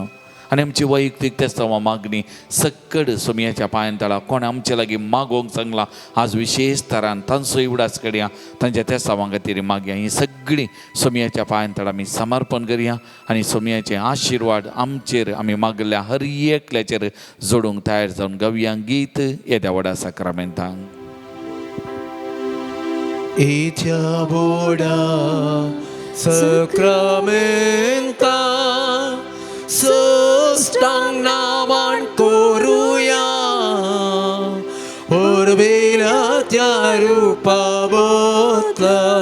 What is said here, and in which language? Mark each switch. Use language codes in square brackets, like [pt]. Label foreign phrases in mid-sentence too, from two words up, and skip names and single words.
[kok] आनी आमची वैयक्तीक तेस्तांवां मागणी सकड सुमयाच्या पांयां तळा कोण आमचे लागीं मागोवंक सांगला आज विशेष तरान तांचोय उडास करया तांच्या तेस्तांवां खातीर मागया. ही सगळीं सुमयाच्या पांयां तळा आमी समर्पण करया आनी सुमयाचे आशिर्वाद आमचेर आमी मागल्या हर एकल्याचेर जोडूंक तयार जावन गावया गीत येद्या व्हडा साक्रामेंतांत. Itia boda sakramenta sustang naman koruya Orvila rupa botla